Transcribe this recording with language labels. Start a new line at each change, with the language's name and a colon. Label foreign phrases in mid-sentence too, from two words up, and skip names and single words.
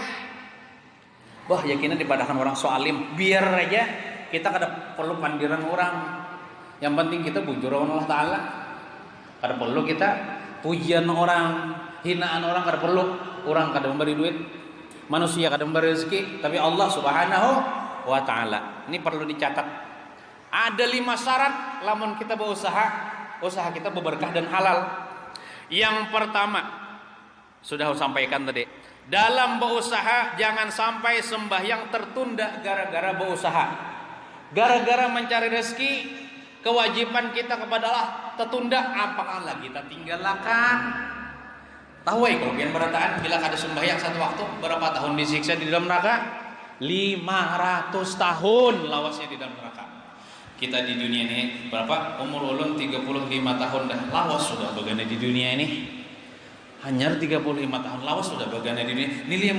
Banjar: Wah, yakinnya dipadahkan orang soalim, biar aja kita kada perlu pandiran orang. Yang penting kita bujur Allah Ta'ala. Kada perlu kita pujian orang, hinaan orang, kada perlu.
Indonesian: Orang kada memberi duit, manusia kada memberi rezeki, tapi Allah
Arabic: سبحانه وتعالى.
Indonesian: Ini perlu dicatat.
Banjar: Ada 5 syarat lamun kita berusaha, usaha kita berberkah dan halal.
Indonesian: Yang pertama, sudah saya sampaikan tadi, dalam berusaha jangan sampai sembahyang tertunda gara-gara berusaha, gara-gara mencari rezeki. Kewajiban kita kepada Allah tertunda, apakah lagi kita tinggalkan?
Banjar: Tahu kalau pian berataan bila kada sembahyang satu waktu berapa tahun disiksa di dalam neraka? 500 tahun lawasnya di dalam neraka. Kita di dunia ini berapa? Umur ulun 35 tahun dah lawas sudah bagaimana di dunia ini. Hanya 35 tahun lawas sudah bagaimana di dunia.